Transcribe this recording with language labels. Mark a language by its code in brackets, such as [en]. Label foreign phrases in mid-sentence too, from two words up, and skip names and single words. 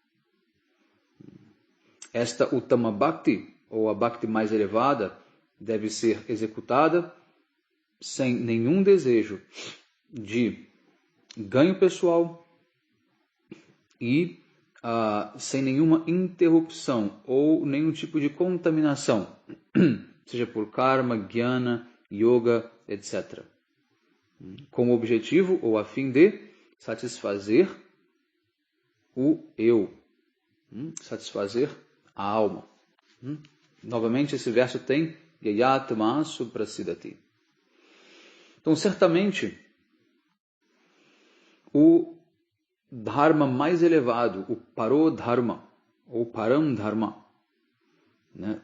[pt] Esta [sa] उत्तम भक्ति, [pt] ou a Bhakti mais elevada, deve ser executada sem nenhum desejo de ganho pessoal e sem nenhuma interrupção ou nenhum tipo de contaminação, seja por karma, jnana, yoga, etc. Com o objetivo ou a fim de satisfazer o eu, satisfazer a alma. Novamente, esse verso tem [sa] ययात्मा सुप्रसीदति. [pt] Então, certamente, o dharma mais elevado, o parodharma, ou paramdharma, né?